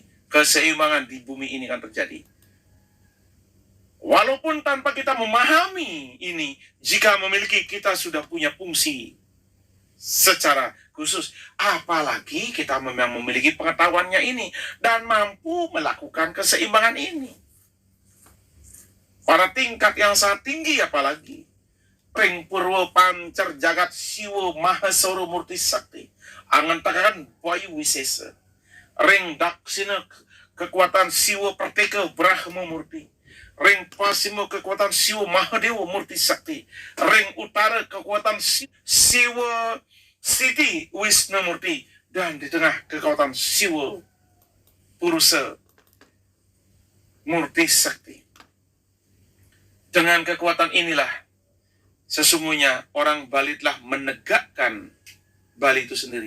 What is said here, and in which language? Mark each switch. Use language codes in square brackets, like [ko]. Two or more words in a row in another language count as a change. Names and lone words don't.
[id] Keseimbangan di bumi ini akan terjadi. Walaupun tanpa kita memahami ini, jika memiliki kita sudah punya fungsi secara khusus. Apalagi kita memang memiliki pengetahuannya ini dan mampu melakukan keseimbangan ini. Pada tingkat yang sangat tinggi apalagi. [ban] Ring Purwo Pancar Jagat Siwo Mahasoro Murti Sakti. Angan takakan Bayu Wisesa. Ring Daksina kekuatan Siwo Perteka Brahma Murti. Ring Pasimo kekuatan Siwo Mahadewa Murti Sakti. Ring Utara kekuatan Siwo Siti Wisnu Murti. [id] Dan di tengah kekuatan Siwo Purusa Murti Sakti. Dengan kekuatan inilah sesungguhnya orang Bali telah menegakkan Bali itu sendiri.